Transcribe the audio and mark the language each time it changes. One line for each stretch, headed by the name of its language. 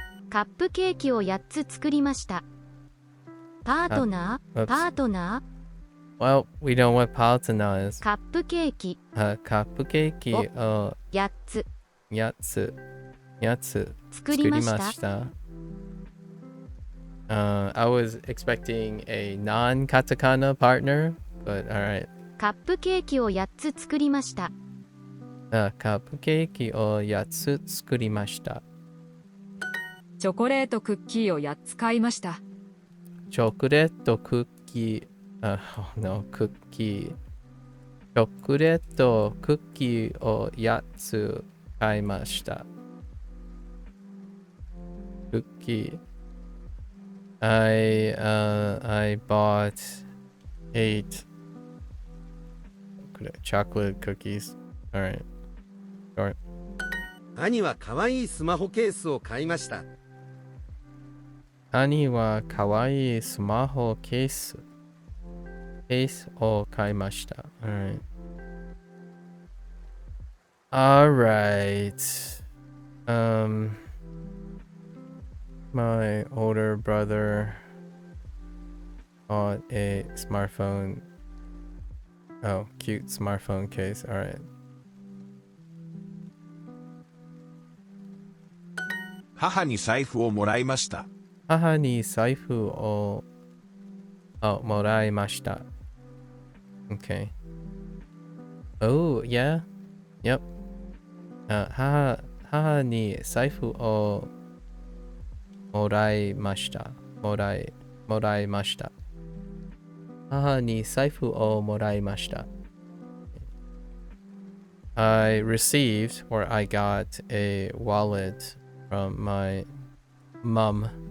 Japanese: カップケーキを8つ作りました。パートナー
English: Well, we know what partner is.
Japanese: カップケーキカップケーキを 8つ 8つ作りました。
English: I was expecting a non-katakana partner, but alright.
Japanese: カップケーキを8つ作りました。カップケーキを8つ作りました。チョコレートクッキーを8つ買いました。チョコレートクッキー、クッキー。チョコレートクッキーを8つ買いました。クッキー。
English: I bought 8 chocolate cookies. Alright. Short.
Japanese: 兄は可愛いスマホケースを買いました。兄はかわいいスマホケースを買いました。
English: Alright. My older brother bought a smartphone. Oh, cute smartphone case. Alright.
Japanese: 母に財布をもらいました。母に財布をもらいました。
English: Okay. Oh, yeah. Yep.
Japanese: 母に財布をもらいました。もらいました。母に財布をもらいました。
English: I received or I got a wallet from my mom.